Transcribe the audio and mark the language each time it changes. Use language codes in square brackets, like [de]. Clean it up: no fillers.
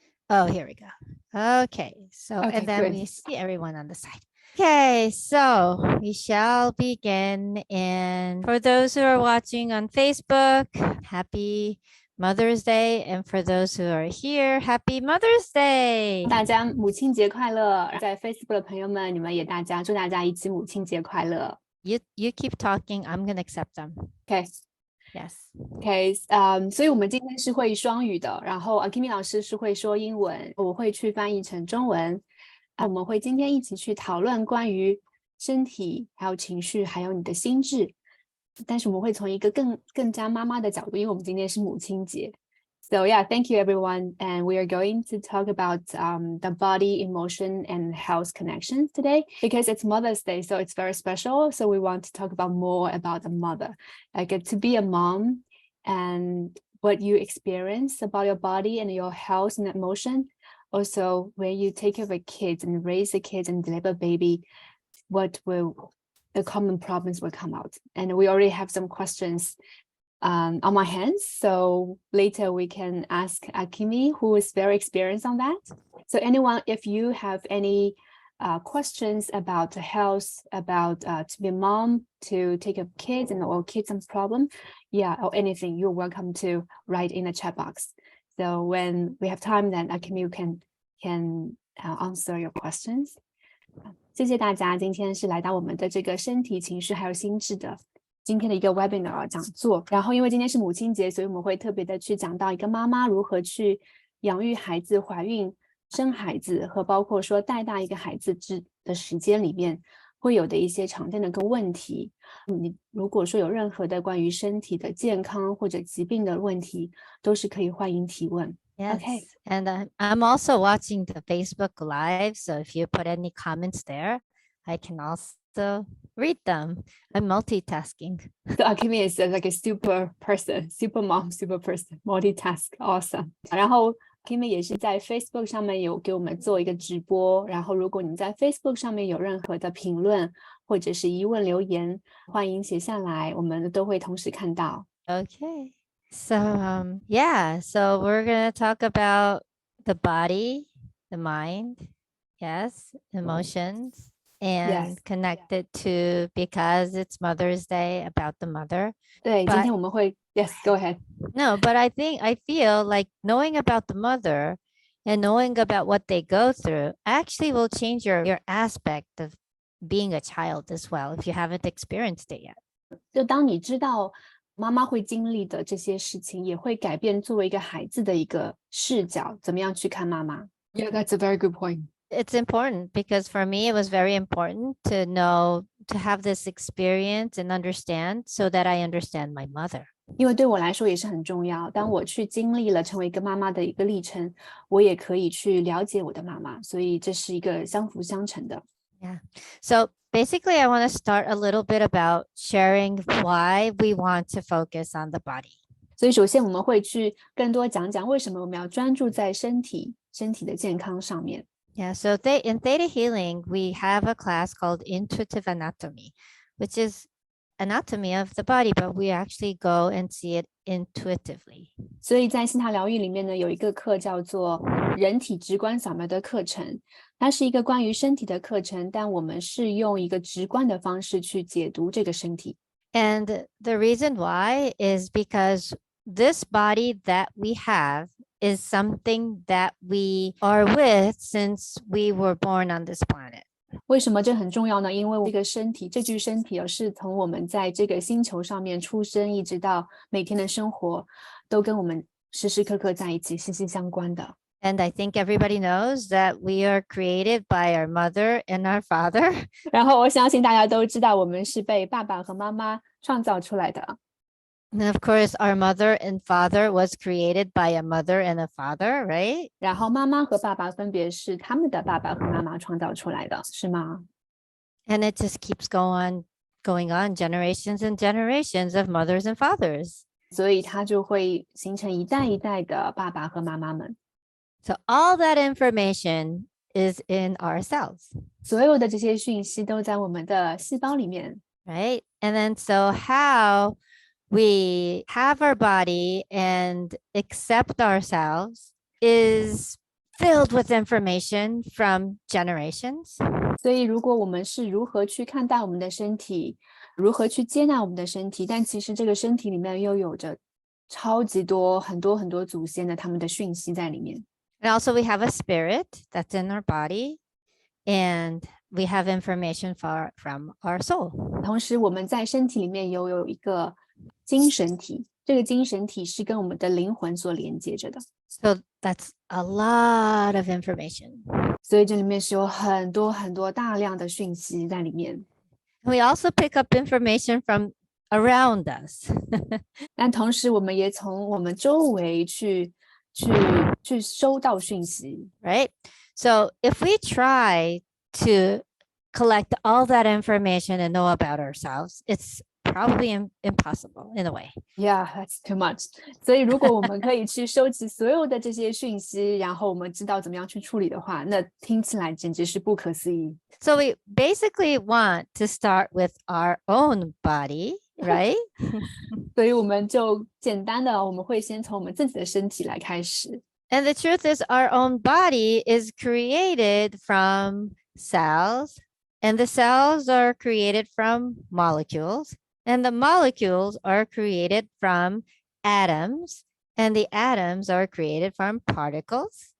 [en] Oh, here we go. Okay, so Okay, and then good. we see everyone on the side. Okay, so we shall begin. And for those who are watching on Facebook, happy Mother's Day. And for those who are here, happy Mother's Day. [zh] 大家母亲节快乐！在 Facebook 的朋友们，你们也祝大家一起母亲节快乐。 [en] You keep talking. I'm gonna accept them. Okay. Yes. Okay. [zh] 所以我们今天是会双语的，然后 Akimi 老师是会说英文，我会去翻译成中文。我们会今天一起去讨论关于身体、还有情绪，还有你的心智。但是我们会从一个更加妈妈的角度，因为我们今天是母亲节。 [en] So yeah, thank you everyone. And we are going to talk about the body, emotion, and health connections today because it's Mother's Day, so it's very special. So we want to talk about more about the mother, like to be a mom and what you experience about your body and your health and emotion. Also, when you take care of a kid and raise a kid and deliver a baby, what will the common problems will come out? And we already have some questions on my hands. So later we can ask Akimi, who is very experienced on that. So anyone, if you have any questions about health, about to be a mom, to take care of kids or kids and problem, yeah, or anything, you're welcome to write in the chat box. So when we have time, then Akimi can answer your questions. [zh] 谢谢大家，今天是来到我们的这个身体、情绪还有心智的今天的一个 webinar 讲座。然后因为今天是母亲节，所以我们会特别的去讲到一个妈妈如何去养育孩子、怀孕、生孩子和包括说带大一个孩子的时间里面会有的一些常见的个问题。你如果说有任何的关于身体的健康或者疾病的问题，都是可以欢迎提问。 [en] Yes. Okay. And I'm also watching the Facebook Live. So if you put any comments there, I can also read them. I'm multitasking. So Akimi is like a super person, super mom, super person, multitask, awesome. [zh] 然后 Akimi 也是在 Facebook 上面有给我们做一个直播。然后如果你在 Facebook 上面有任何的评论或者是疑问留言，欢迎写下来，我们都会同时看到。 [en] Okay. So yeah, so we're going to talk about the body, the mind, yes, emotions, and Yes. connected to, because it's Mother's Day, about the mother. [zh] 对，今天我们会 [en] Yes, go ahead. No, but I feel like knowing about the mother and knowing about what they go through actually will change your aspect of being a child as well, if you haven't experienced it yet. [zh] 就当你知道妈妈会经历的这些事情，也会改变作为一个孩子的一个视角，怎么样去看妈妈。 [en] Yeah, that's a very good point. It's important because for me, it was very important to know, to have this experience and understand so that I understand my mother. [zh] 因为对我来说也是很重要，当我去经历了成为一个妈妈的一个历程，我也可以去了解我的妈妈，所以这是一个相辅相成的。 [en] Yeah. So basically, I want to start a little bit about sharing why we want to focus on the body. [zh] 所以首先我们会去更多讲讲为什么我们要专注在身体的健康上面。 [en] Yeah, so in Theta Healing, we have a class called Intuitive Anatomy, which is anatomy of the body, but we actually go and see it intuitively. [zh] 所以在心塔疗愈里面呢，有一个课叫做人体直观扫描的课程，它是一个关于身体的课程，但我们是用一个直观的方式去解读这个身体。 [en] And the reason why is because this body that we have is something that we are with since we were born on this planet. [zh] 为什么这很重要呢？因为这个身体，这具身体是从我们在这个星球上面出生，一直到每天的生活，都跟我们时时刻刻在一起，息息相关的。 [en] And I think everybody knows that we are created by our mother and our father. [zh] 然后我相信大家都知道，我们是被爸爸和妈妈创造出来的。 [en] And of course, our mother and father was created by a mother and a father, right? [zh] 然后妈妈和爸爸分别是他们的爸爸和妈妈创造出来的，是吗？ [en] And it just keeps going on generations and generations of mothers and fathers. [zh] 所以它就会形成一代一代的爸爸和妈妈们。 [en] So all that information is in our cells. [zh] 所有的这些讯息都在我们的细胞里面。 [en] Right? And then so how we have our body and accept ourselves is filled with information from generations. [zh] 所以如果我们是如何去看待我们的身体，如何去接纳我们的身体，但其实这个身体里面又有着超级多很多很多祖先的他们的讯息在里面。 [en] And also we have a spirit that's in our body and we have information from our soul. [zh] 同时我们在身体里面有一个精神体，这个精神体是跟我们的灵魂所连接着的。 [en] So that's a lot of information. [zh] 所以这里面是有很多很多大量的讯息在里面。 [en] We also pick up information from around us. [zh] 但同时我们也从我们周围去收到讯息。 [en] Right? So if we try to collect all that information and know about ourselves, it's probably impossible in a way. Yeah, that's too much. [zh] 所以如果我们可以去收集所有的这些讯息，然后我们知道怎么样去处理的话，那听起来简直是不可思议。 [en] So we basically want to start with our own body, right? [zh] 所以我们就简单的，我们会先从我们自己的身体来开始。 [en] And the truth is our own body is created from cells, and the cells are created from molecules, and the molecules are created from atoms, and the atoms are created from particles.